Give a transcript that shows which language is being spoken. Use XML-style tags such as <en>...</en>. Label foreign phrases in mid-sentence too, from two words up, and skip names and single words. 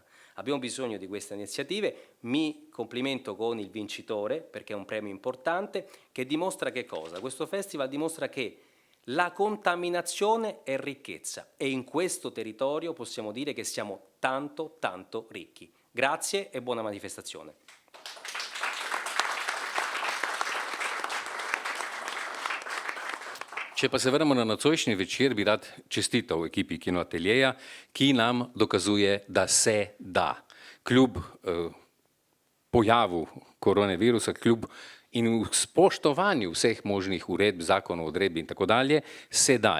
<it>Abbiamo bisogno di queste iniziative, mi complimento con il vincitore perché è un premio importante che dimostra che cosa? Questo festival dimostra che la contaminazione è ricchezza e in questo territorio possiamo dire che siamo tanto, tanto ricchi. Grazie e buona manifestazione.</it> <sl>Če pa se vrnemo na nocojšnji večer, bi rad čestital ekipi Kino Ateljeja, ki nam dokazuje, da se da. Kljub pojavu koronavirusa, kljub in v spoštovanju vseh možnih uredb, zakonov, odredb in tako dalje, se da.</sl>